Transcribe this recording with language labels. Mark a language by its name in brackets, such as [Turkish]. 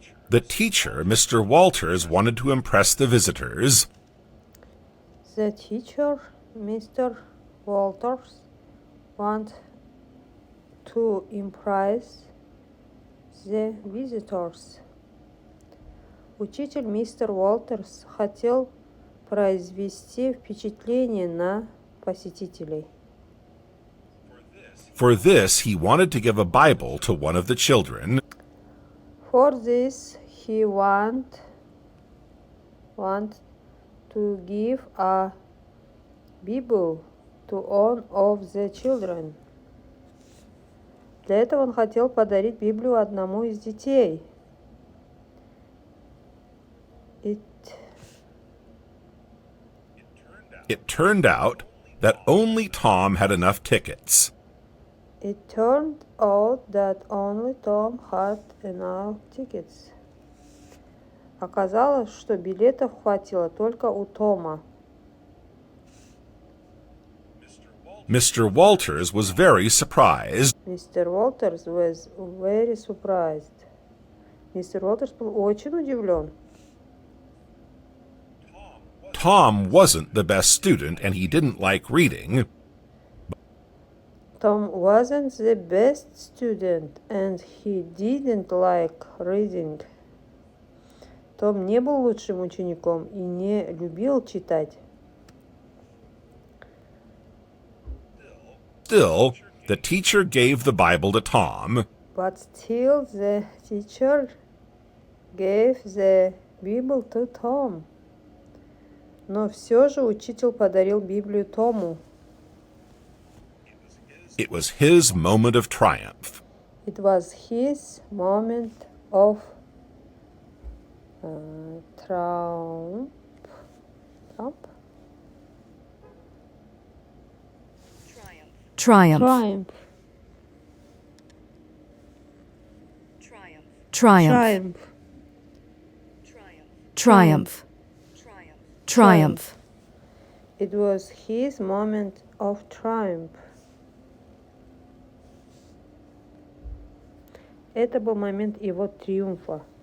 [English] The teacher, Mr. Walters, wanted to impress the visitors. The teacher, Mr. Walters, wanted to impress the visitors. [Russian] Учитель мистер Уолтерс хотел произвести впечатление на посетителей. [English] For this, he wanted to give a Bible to one of the children. For this, he want to give a Bible to one of the children. [Russian] Для этого он хотел подарить Библию одному из детей. [English] It turned out that only Tom had enough tickets. It turned out that only Tom had enough tickets. [Russian] Оказалось, что билетов хватило только у Тома. [English] Mr. Walters was very surprised. Mr. Walters was very surprised. [Russian] Мистер Уолтерс был очень удивлен. [English] Tom wasn't the best student and he didn't like reading. Tom wasn't the best student and he didn't like reading. [Russian] Том не был лучшим учеником и не любил читать. [English] Still, the teacher gave the Bible to Tom, But still the teacher gave the Bible to Tom. [Russian] Но все же учитель подарил Библию Тому. [English] It was his moment of triumph. It was his moment of triumph. Triumph. Triumph. Triumph. Triumph. Triumph. It was his moment of triumph. [Russian] Это был момент его триумфа.